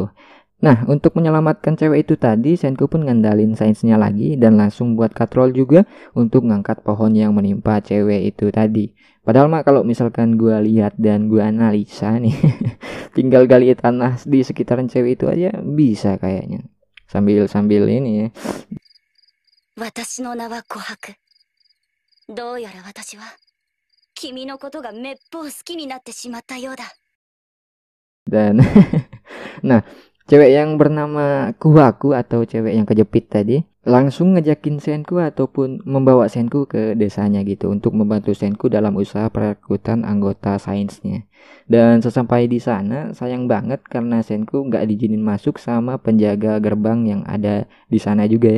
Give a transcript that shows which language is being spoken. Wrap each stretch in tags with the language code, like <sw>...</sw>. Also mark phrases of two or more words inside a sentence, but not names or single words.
<id>Nah, untuk menyelamatkan cewek itu tadi, Senku pun ngandalin sainsnya lagi dan langsung buat katrol juga untuk ngangkat pohon yang menimpa cewek itu tadi. Padahal mah kalau misalkan gua lihat dan gua analisa nih, tinggal gali tanah di sekitaran cewek itu aja bisa kayaknya. Sambil ini ya.</id> <ja>私の名は琥珀。どうやら私は君のことがめっぽう好きになってしまったようだ。</ja> <id>Dan nah, cewek yang bernama Kuhaku atau cewek yang kejepit tadi langsung ngejakin Senku ataupun membawa Senku ke desanya gitu untuk membantu Senku dalam usaha perekrutan anggota sainsnya. Dan sesampai di sana, sayang banget karena Senku nggak diizinin masuk sama penjaga gerbang yang ada di sana juga ya.</id>